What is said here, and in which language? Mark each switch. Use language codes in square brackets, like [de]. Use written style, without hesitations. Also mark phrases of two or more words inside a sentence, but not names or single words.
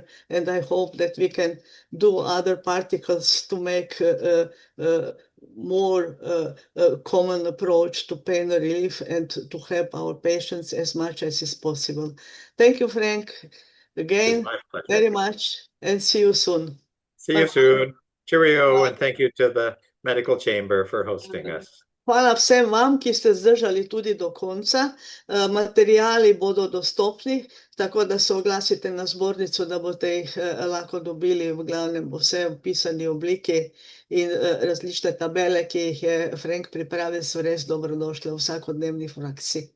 [en] And I hope that we can do other particles to make more common approach to pain relief and to help our patients as much as is possible. Thank you, Frank, again, very much, and see you soon. See you soon. Cheerio, and thank you to the medical chamber for hosting us. [sl] Hvala vsem vam, ki ste zdržali tudi do konca. Materiali bodo dostopni, tako da se oglasite na zbornico, da boste jih lahko dobili. V glavnem bo vse v pisani obliki in različne tabele, ki jih je Frank pripravil, so res dobrodošle v vsakodnevni praksi.